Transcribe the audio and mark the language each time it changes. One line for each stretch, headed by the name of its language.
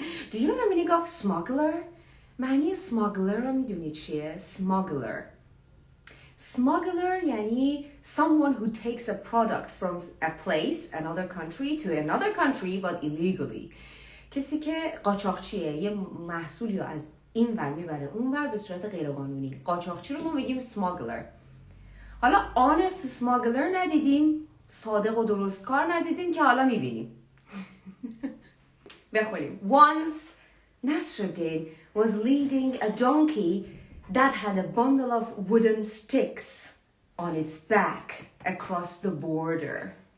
English: Do you know the meaning of smuggler?
Persian: معنی smuggler رو میدونید چیه؟ Smuggler.
English: Smuggler یعنی someone who takes a product from a place, another country, to another country but illegally.
Persian: کسی که قاچاقچیه، یه محصولی رو از این ور میبره اون ور به صورت غیرقانونی. قاچاقچی رو ما میگیم smuggler. حالا
English: honest smuggler
Persian: ندیدیم، صادق و درستکار ندیدیم که حالا میبینیم. بخونیم.
English: Once Nasrudin was leading a donkey that had a bundle of wooden sticks on its back across the border.